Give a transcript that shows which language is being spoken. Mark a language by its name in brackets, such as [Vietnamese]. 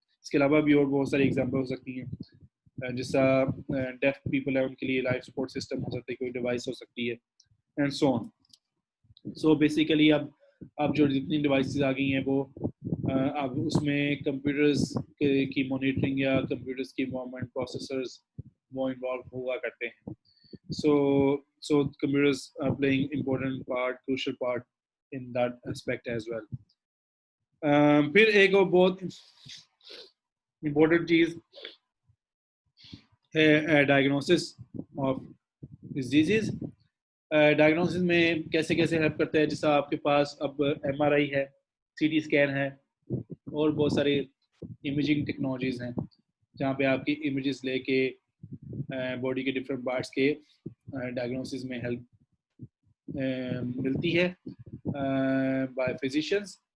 [Urdu] اس کے علاوہ بھی اور بہت ساری ایگزامپل ہو سکتی ہیں، جس طرح ڈیف پیپل ہے ان کے لیے لائف سپورٹ سسٹم ہو سکتا ہے، کوئی ڈیوائس ہو سکتی ہے، [English] And so on. [Urdu] So basically اب جو جتنی ڈیوائسز آ گئی ہیں وہ اب اس میں کمپیوٹرز کی مانیٹرنگ یا کمپیوٹرز کی انوالومنٹ، پروسیسرز وہ انوالو ہوا کرتے ہیں. [English] So computers are playing important part, crucial part in that aspect as well. [Urdu] پھر ایک اور بہت امپورٹنٹ چیز ہے ڈائگنوسس آف ڈیزیزز. ڈائگنوسس میں کیسے ہیلپ کرتا ہے؟ جیسا آپ کے پاس اب MRI ہے، CT اسکین ہے، اور بہت سارے امیجنگ ٹیکنالوجیز ہیں جہاں پہ آپ کی امیجز لے کے باڈی کے ڈفرینٹ پارٹس کے ڈائگنوسس میں ہیلپ ملتی ہے [English] By physicians.